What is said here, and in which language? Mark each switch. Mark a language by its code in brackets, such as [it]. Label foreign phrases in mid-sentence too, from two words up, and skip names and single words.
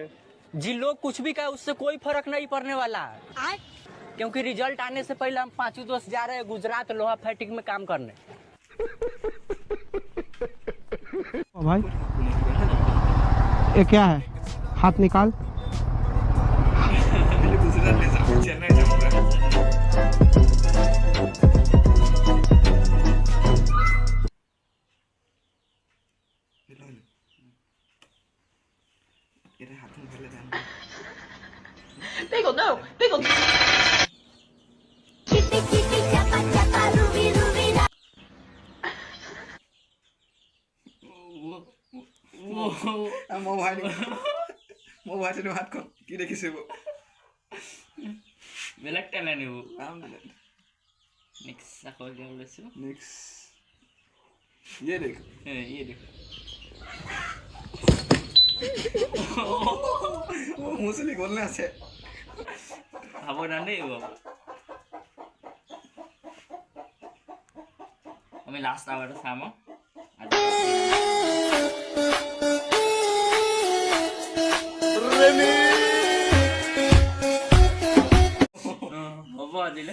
[hi] जी, लोग कुछ भी कहे उससे कोई फर्क नहीं पड़ने वाला है, क्योंकि रिजल्ट आने से पहले हम 5 दोस्त जा रहे हैं गुजरात लोहा फैक्ट्री में काम करने। भाई ये क्या है? हाथ निकाल। चेन्नई जाऊंगा। [en] Bagel, no, bagel. Kitty, kitty, chappa, chappa, ruby, ruby, da. [as] মোবাইলটো হাতখন কি দেখিছে বেলেগ টেলেণ্ট এইবোৰ। নেক্সট নেক্সট আকৌ এতিয়া ওলাইছোঁ। [hi] ये देख, ये देख, [as] মুছলি গ'লনে আছে। সাৱধান দেই বাবু। আমি লাষ্ট আৰু এটা চাম। হ'ব আজিলৈ